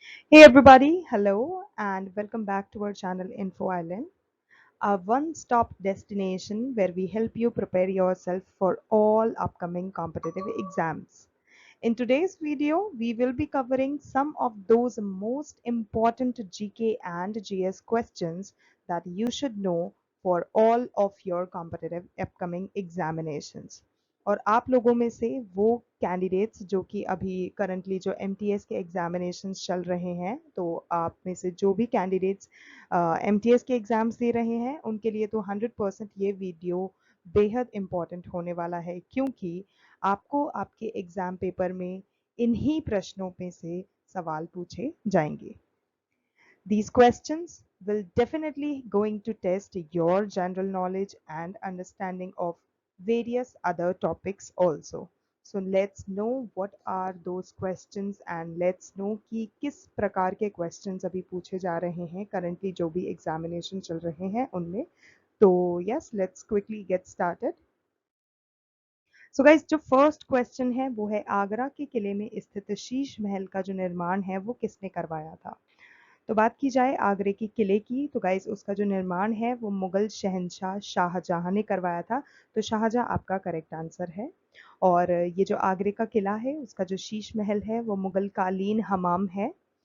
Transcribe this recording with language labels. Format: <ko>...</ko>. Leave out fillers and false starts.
<en>Hey everybody, hello and welcome back to our channel Info Island, a one-stop destination where we help you prepare yourself for all upcoming competitive exams. In today's video, we will be covering some of those most important GK and GS questions that you should know for all of your competitive upcoming examinations.</en> <hi>और आप लोगों में से वो candidates जो कि अभी currently जो एमटीएस के एग्जामिनेशंस चल रहे हैं, तो आप में से जो भी कैंडिडेट्स एमटीएस के एग्जाम्स दे रहे हैं उनके लिए तो 100% ये वीडियो बेहद इम्पॉर्टेंट होने वाला है, क्योंकि आपको आपके एग्जाम पेपर में इन्हीं प्रश्नों में से सवाल पूछे जाएंगे.</hi> <en>These questions will definitely going to test your general knowledge and understanding of various other topics also. So let's know what are those questions and let's know</en> <hi>कि किस प्रकार के questions अभी पूछे जा रहे हैं currently जो भी examination चल रहे हैं उनमें.</hi> <en>तो yes, let's quickly get started.</en> <hi>So guys, जो फर्स्ट क्वेश्चन है वो है आगरा के किले में स्थित शीश महल का जो निर्माण है वो किसने करवाया था. तो बात की जाए आगरे के किले की, तो गाइज उसका जो निर्माण है वो मुगल शहंशाह शाहजहां ने करवाया था. तो शाहजहां आपका करेक्ट आंसर है. और ये जो आगरे का किला है उसका जो शीश महल है वो मुगल कालीन हमाम है.</hi>